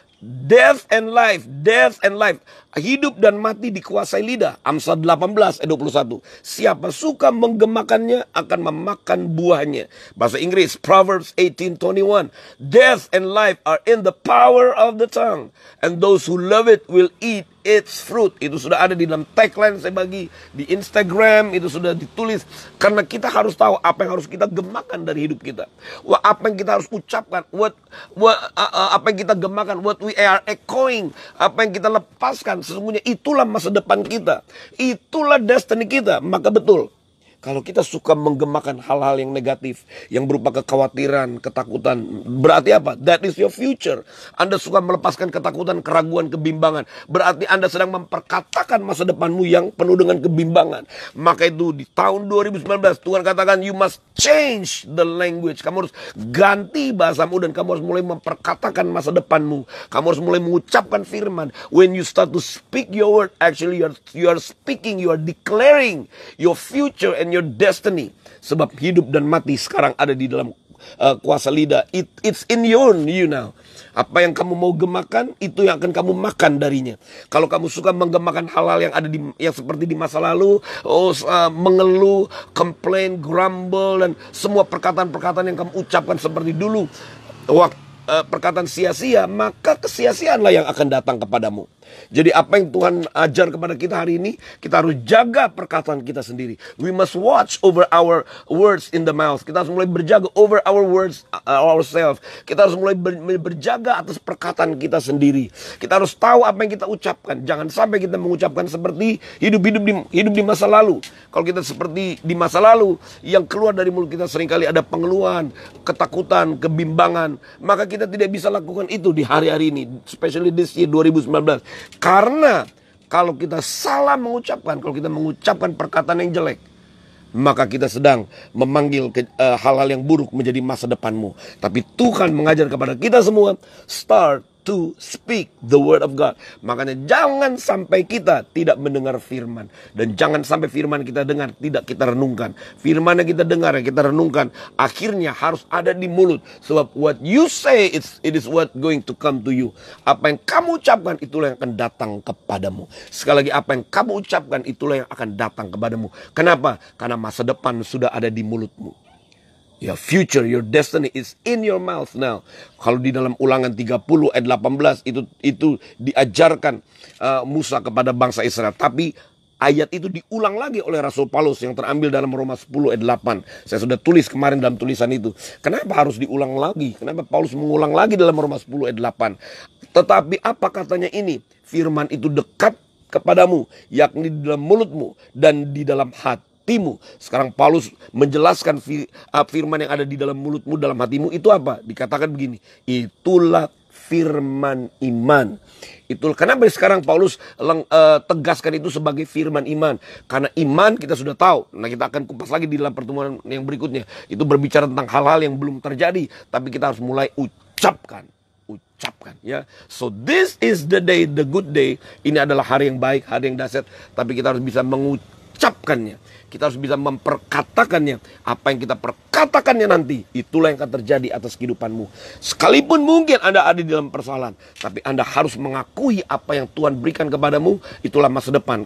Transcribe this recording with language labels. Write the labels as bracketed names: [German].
[English] Death and life, death and life. [Indonesian] Hidup dan mati dikuasai lidah. Amsal 18 ayat 21. Siapa suka menggemakannya akan memakan buahnya. Bahasa Inggris, Proverbs 18:21. [English] Death and life are in the power of the tongue, and those who love it will eat its fruit. [Indonesian] Itu sudah ada di dalam tagline saya bagi di Instagram, itu sudah ditulis. Karena kita harus tahu apa yang harus kita gemakan dari hidup kita. Apa yang kita harus ucapkan, apa yang kita gemakan, [English] what we are echoing, [Indonesian] apa yang kita lepaskan, sesungguhnya itulah masa depan kita. Itulah destiny kita. Maka betul, kalau kita suka menggemakan hal-hal yang negatif, yang berupa kekhawatiran, ketakutan, berarti apa? [English] That is your future. [Indonesian] Anda suka melepaskan ketakutan, keraguan, kebimbangan. Berarti Anda sedang memperkatakan masa depanmu yang penuh dengan kebimbangan. Maka itu di tahun 2019, Tuhan katakan, [English] you must change the language. [Indonesian] Kamu harus ganti bahasamu dan kamu harus mulai memperkatakan masa depanmu. Kamu harus mulai mengucapkan firman. [English] When you start to speak your word, actually you are speaking, you are declaring your future and your destiny. [Indonesian] Sebab hidup dan mati sekarang ada di dalam kuasa lidah. [English] It's in you now. [Indonesian] Apa yang kamu mau gemakan, itu yang akan kamu makan darinya. Kalau kamu suka menggemakan hal-hal yang ada yang seperti di masa lalu, mengeluh, complain, grumble, dan semua perkataan-perkataan yang kamu ucapkan seperti dulu, perkataan sia-sia, maka kesia-siaanlah yang akan datang kepadamu. Jadi apa yang Tuhan ajar kepada kita hari ini, kita harus jaga perkataan kita sendiri. [English] We must watch over our words in the mouth. [Indonesian] Kita harus mulai berjaga [English] over our words ourselves. [Indonesian] Kita harus mulai berjaga atas perkataan kita sendiri. Kita harus tahu apa yang kita ucapkan. Jangan sampai kita mengucapkan seperti hidup di masa lalu. Kalau kita seperti di masa lalu, yang keluar dari mulut kita seringkali ada pengeluhan, ketakutan, kebimbangan. Maka kita tidak bisa lakukan itu di hari-hari ini, [English] especially this year 2019. [Indonesian] Karena kalau kita salah mengucapkan, kalau kita mengucapkan perkataan yang jelek, maka kita sedang memanggil hal-hal yang buruk menjadi masa depanmu. Tapi Tuhan mengajar kepada kita semua, [English] start to speak the word of God. [Indonesian] Makanya jangan sampai kita tidak mendengar firman. Dan jangan sampai firman kita dengar tidak kita renungkan. Firman yang kita dengar, yang kita renungkan, akhirnya harus ada di mulut. [English] Sebab what you say, it is what going to come to you. [Indonesian] Apa yang kamu ucapkan, itulah yang akan datang kepadamu. Sekali lagi, apa yang kamu ucapkan, itulah yang akan datang kepadamu. Kenapa? Karena masa depan sudah ada di mulutmu. [English] Your future, your destiny is in your mouth now. [Indonesian] Kalau di dalam Ulangan 30 ayat 18 itu diajarkan Musa kepada bangsa Israel. Tapi ayat itu diulang lagi oleh Rasul Paulus yang terambil dalam Roma 10 ayat 8. Saya sudah tulis kemarin dalam tulisan itu. Kenapa harus diulang lagi? Kenapa Paulus mengulang lagi dalam Roma 10 ayat 8? Tetapi apa katanya ini? Firman itu dekat kepadamu, yakni di dalam mulutmu dan di dalam hati. Sekarang Paulus menjelaskan firman yang ada di dalam mulutmu, dalam hatimu itu apa? Dikatakan begini, itulah firman iman. Itulah kenapa sekarang Paulus tegaskan itu sebagai firman iman. Karena iman kita sudah tahu. Nah, kita akan kupas lagi di dalam pertemuan yang berikutnya. Itu berbicara tentang hal-hal yang belum terjadi, tapi kita harus mulai ucapkan ya. [English] So this is the day, the good day. [Indonesian] Ini adalah hari yang baik, hari yang dahsyat, tapi kita harus bisa mengucapkannya. Kita harus bisa memperkatakannya. Apa yang kita perkatakannya nanti, itulah yang akan terjadi atas kehidupanmu. Sekalipun mungkin Anda ada di dalam persoalan, tapi Anda harus mengakui apa yang Tuhan berikan kepadamu, itulah masa depan.